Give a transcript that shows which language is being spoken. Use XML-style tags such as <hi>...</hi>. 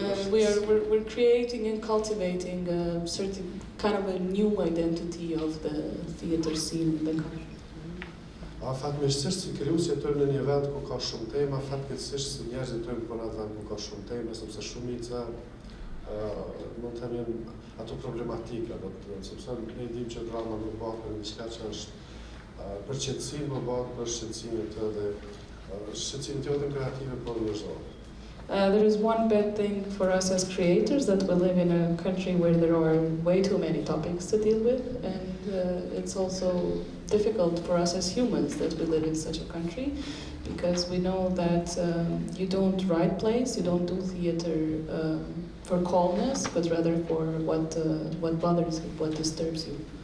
<en>We're creating and cultivating a certain kind of a new identity of the theater scene in the country.</en> <sq>Fatmirësisht si krijues jetojmë në një vend ku ka shumë tema, fatkeqësisht si njerëz jetojmë në një vend ku ka shumë tema, sepse shumica mund të themi ato problematika, do të thënë, sepse ne dimë që drama nuk bëhet për diçka që është për qetësim, por bëhet për shqetësimin tënde kreative por njerëzore.</sq> <en>There is one bad thing for us as creators, that we live in a country where there are way too many topics to deal with, and it's also difficult for us as humans that we live in such a country, because we know that you don't write plays, you don't do theater for calmness, but rather for what bothers you, what disturbs you.</en>